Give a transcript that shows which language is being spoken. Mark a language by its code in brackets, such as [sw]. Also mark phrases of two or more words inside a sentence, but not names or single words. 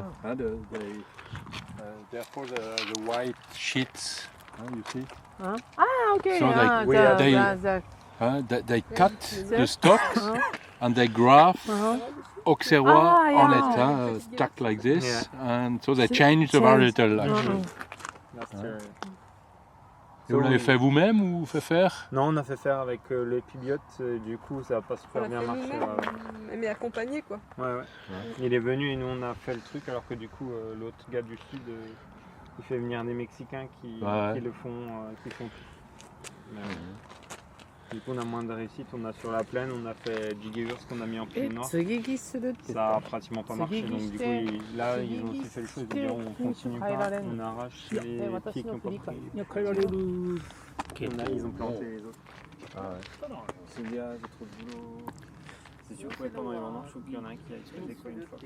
[en] Therefore, the white sheets, you see, Okay. So they cut the stalks and they graft Auxerrois on it, stuck like this, and so they change the varietal actually. Last year. [fr] Et vous l'avez fait vous-même ou fait faire? Non, on a fait faire avec l'épibiote, du coup ça n'a pas super bien marché. Mais accompagné quoi. Ouais. Il est venu et nous on a fait le truc alors que du coup l'autre gars du sud il fait venir des Mexicains qui le font, qui font tout. Du coup, on a moins de réussite. On a sur la plaine, on a fait Gigavurs qu'on a mis en prix noir. [ja] 継ぎ木するって言った [fr] Ça a pratiquement pas marché. Donc, du coup, là, ils ont aussi fait le choix de dire on continue pas, on arrache les pieds qui n'ont pas pris. Ils ont planté les autres. Ah ouais. C'est bien, j'ai trop de boulot. C'est sûr que pendant les vendanges, il faut qu'il y en a un qui a explosé quoi une fois.